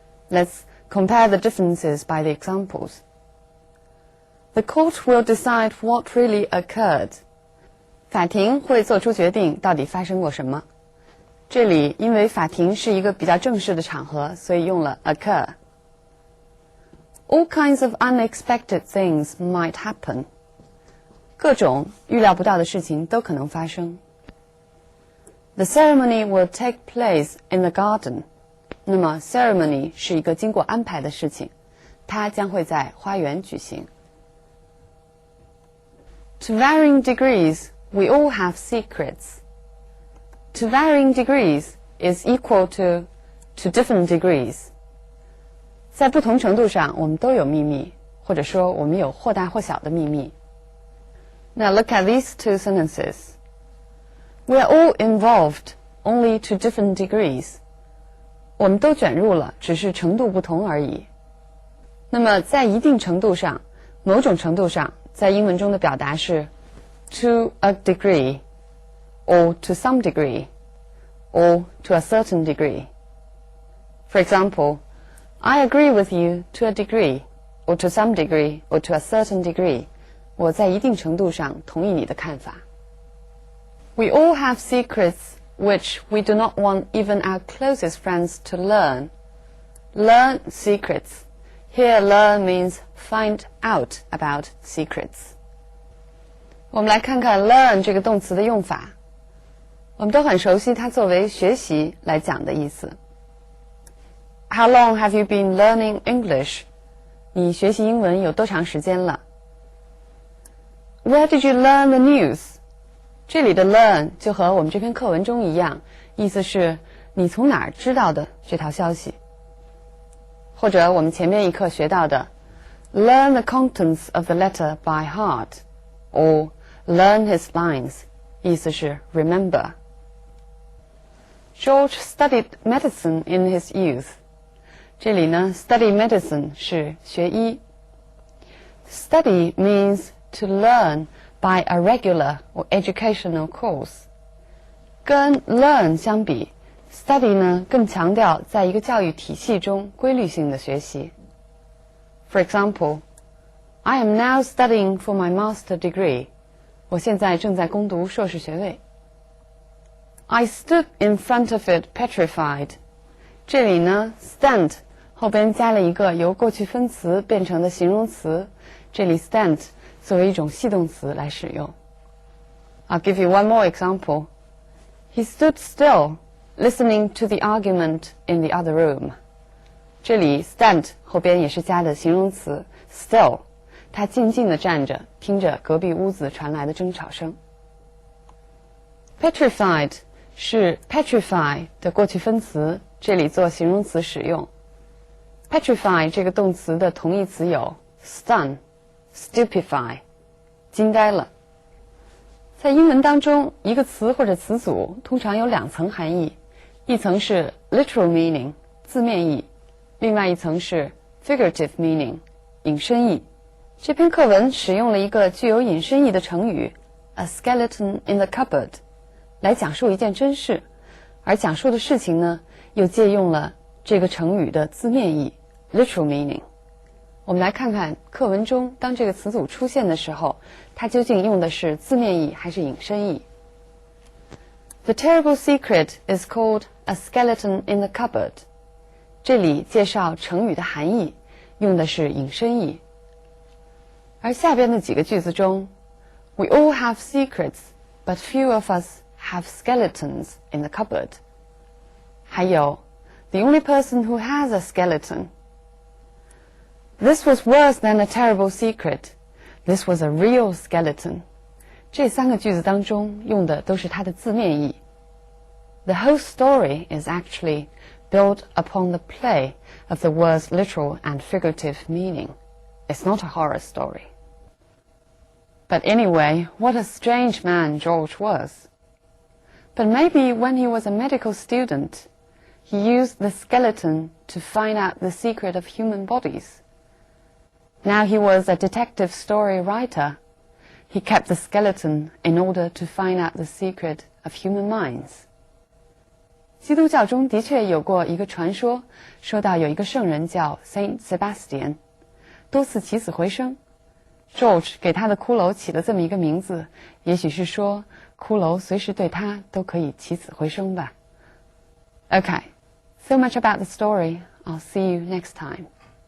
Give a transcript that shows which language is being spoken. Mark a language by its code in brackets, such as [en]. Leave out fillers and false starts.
[en] Let's compare the differences by the examples. The court will decide what really occurred. [zh] 法庭会做出决定到底发生过什么。这里因为法庭是一个比较正式的场合，所以用了 occur. [en] All kinds of unexpected things might happen. [zh] 各种预料不到的事情都可能发生。 [en] The ceremony will take place in the garden. [zh] 那么 ceremony 是一个经过安排的事情，它将会在花园举行。 [en] To varying degrees, we all have secrets. To varying degrees is equal to different degrees. [zh] 在不同程度上，我们都有秘密，或者说我们有或大或小的秘密。 [en] Now look at these two sentences. We are all involved, only to different degrees. [zh] 我们都卷入了，只是程度不同而已。那么在一定程度上，某种程度上，在英文中的表达是 [en] to a degree, or to some degree, or to a certain degree. For example, I agree with you to a degree, or to some degree, or to a certain degree. [zh] 我在一定程度上同意你的看法。 [en] We all have secrets which we do not want even our closest friends to learn. Learn secrets. Here, learn means find out about secrets. [zh] 我们来看看 learn 这个动词的用法。我们都很熟悉它作为学习来讲的意思。 [en] How long have you been learning English? [zh] 你学习英文有多长时间了？ [en] Where did you learn the news? [zh] 这里的 learn 就和我们这篇课文中一样，意思是你从哪儿知道的这条消息。或者我们前面一课学到的 [en] learn the contents of the letter by heart, or learn his lines, [zh] 意思是 remember. [en] George studied medicine in his youth. [zh] 这里呢 study medicine 是学医。 [en] Study means to learn by a regular or educational course. [zh] 跟 learn 相比 study 呢更强调在一个教育体系中规律性的学习。 [en] For example, I am now studying for my master degree. [zh] 我现在正在攻读硕士学位。 [en] I stood in front of it petrified. [zh] 这里呢 stand 后边加了一个由过去分词变成的形容词，这里 stand 作为一种系动词来使用。 [en] I'll give you one more example. He stood still, listening to the argument in the other room. [zh] 这里 stand 后边也是加的形容词 still， 他静静地站着，听着隔壁屋子传来的争吵声。 Petrified 是 petrify 的过去分词，这里做形容词使用。 Petrify 这个动词的同义词有 stun、stupefy， 惊呆了。在英文当中，一个词或者词组通常有两层含义，一层是 literal meaning 字面意，另外一层是 figurative meaning 引申义。这篇课文使用了一个具有引申义的成语 [en] a skeleton in the cupboard [zh] 来讲述一件真事，而讲述的事情呢，又借用了这个成语的字面意 literal meaning。我们来看看课文中当这个词组出现的时候，它究竟用的是字面意还是引申义。 [en] The terrible secret is called a skeleton in the cupboard。 [zh] 这里介绍成语的含义，用的是引申义。而下边的几个句子中 [en] ，We all have secrets, but few of us have skeletons in the cupboard。 [zh] 还有 [en] The only person who has a skeleton。 This was worse than a terrible secret. This was a real skeleton. [zh] 这三个句子当中用的都是它的字面意。 [en] The whole story is actually built upon the play of the words literal and figurative meaning. It's not a horror story. But anyway, what a strange man George was. But maybe when he was a medical student, he used the skeleton to find out the secret of human bodies. Now he was a detective story writer. He kept the skeleton in order to find out the secret of human minds. [zh] 基督教中的确有过一个传说，说到有一个圣人叫 Saint Sebastian， 多次起死回生。 George 给他的骷髅起了这么一个名字，也许是说骷髅随时对他都可以起死回生吧。 [en] Okay, so much about the story. I'll see you next time.